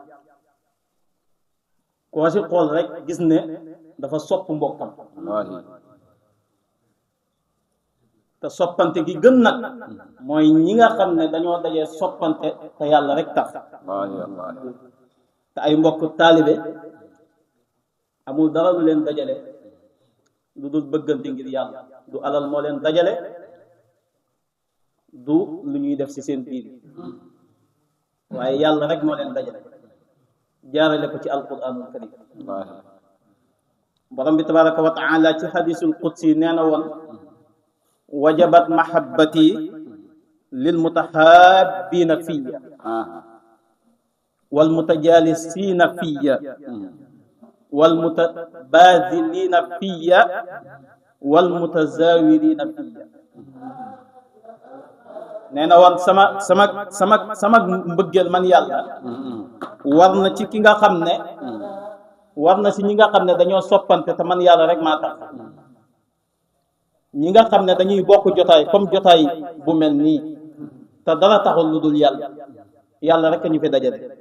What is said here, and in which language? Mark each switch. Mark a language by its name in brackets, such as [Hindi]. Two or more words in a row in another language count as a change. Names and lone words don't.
[Wolof] koo ci xool rek gis ne dafa sopp mbokkam te soppante gi gën nag mooy ñi nga xam ne dañoo dajee soppante te yàlla rek tax te ay mbokk taalibe amul dara lu leen dajale lu dul bëggante ngir yàlla du alal moo leen dajale du lu ñuy def ci seen biir waaye yàlla rek moo leen dajale jaarale ko ci [Arabic] القرآن الكريم [Wolof] borom bi [Arabic] تبارك وتعالى [Wolof] ci [Arabic] الحديث القدسي [Wolof] nee na woon [Arabic] وجبت محبتي للمتحابين في والمتجالسين في والمتباذلين في والمتزاورين في [Wolof] nee na woon sama mbëggeel man yàlla war na ci ki nga xam ne war na ci ñi nga xam ne dañoo soppante te man yàlla rek maa tax ñi nga xam ne dañuy bokk jotaay comme jotaay bu mel nii te dara taxul lu dul yàlla yàlla rek a ñu fi dajale